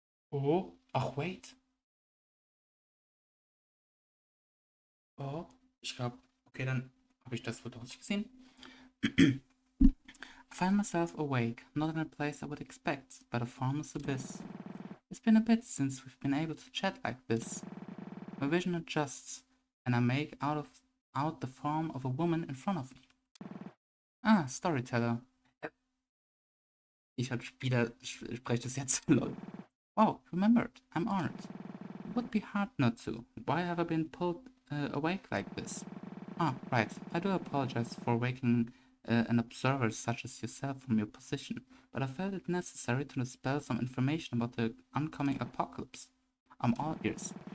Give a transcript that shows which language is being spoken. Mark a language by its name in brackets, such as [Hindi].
[English] Oh, ach wait. [German] Oh, ich glaube, okay, dann habe ich das wohl doch nicht gesehen. [English] I find myself awake, not in a place I would expect, but a formless abyss. It's been a bit since we've been able to chat like this. My vision adjusts, and I make out the form of a woman in front of me. Ah, Storyteller. [German] Ich als Spieler spreche das jetzt. [English] Lol. Wow, remembered. I'm honored. It would be hard not to. Why have I been pulled awake like this? Ah, right. I do apologize for waking an observer such as yourself from your position, but I felt it necessary to dispel some information about the oncoming apocalypse. I'm all ears.